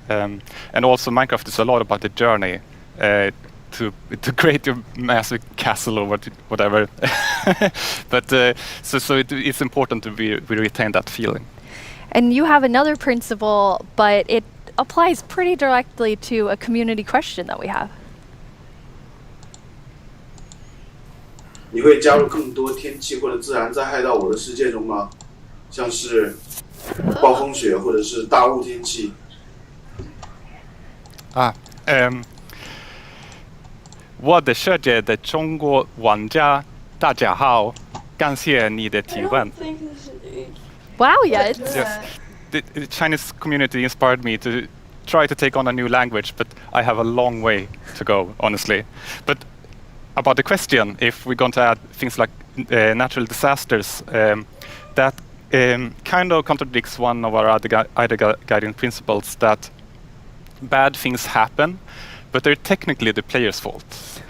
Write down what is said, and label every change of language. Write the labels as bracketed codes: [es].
[en] And also Minecraft is a lot about the journey to create your massive castle or whatever. But so it's important to we retain that feeling. And you have another principle, but it applies pretty directly to a community question that we have. [zh] 你会加入更多天气或者自然灾害到我的世界中吗？像是暴风雪或者是大雾天气。我的世界的中国玩家，大家好，感谢你的提问。 [en] Wow, yeah. Yes, the Chinese community inspired me to try to take on a new language, but I have a long way to go, honestly. But about the question, if we're going to add things like natural disasters, that kind of contradicts one of our other guiding principles, that bad things happen, but they're technically the player's fault.